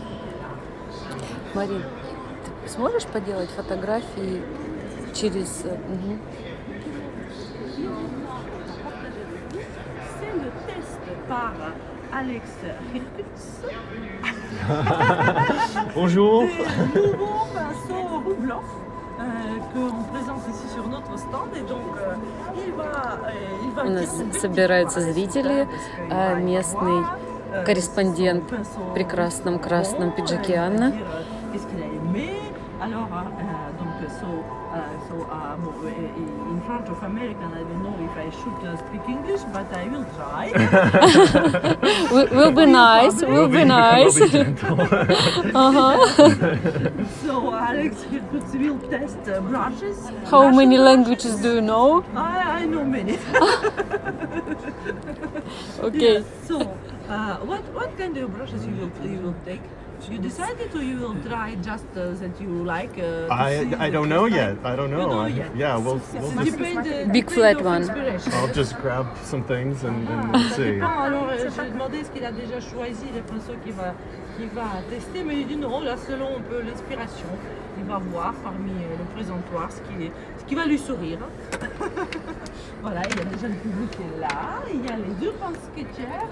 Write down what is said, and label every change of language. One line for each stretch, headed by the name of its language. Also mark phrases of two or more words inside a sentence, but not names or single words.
Russian: Марин, ты сможешь поделать фотографии через...
French: C'est le test par Alex Hillkurtz. Bonjour. Des nouveaux pinceaux roux blancs qu'on présente ici sur notre stand. Et donc, il va
Russian: У нас собираются зрители, местный корреспондент в прекрасном красном пиджаке Анна.
French: Alors, donc,
English: in front of American, I don't know if I should speak English, but I will try. Will be nice, will be nice. So, Alex will test brushes. How many languages do you know? I know many. Okay. Yeah, so, what kind of brushes you will take? You decided, or you will try just that you like? I don't know yet. I don't know. You don't yet. Yeah, we'll just... Big flat one. I'll just grab some things and see.
French: Alors, j'ai demandé est-ce qu'il a déjà choisi les pinceaux qu'il va tester, mais il dit non, là selon un peu l'inspiration, il va voir parmi le présentoir ce qui va lui sourire. Voilà, il y a déjà le public qui est là, il y a les deux pince-sketchers.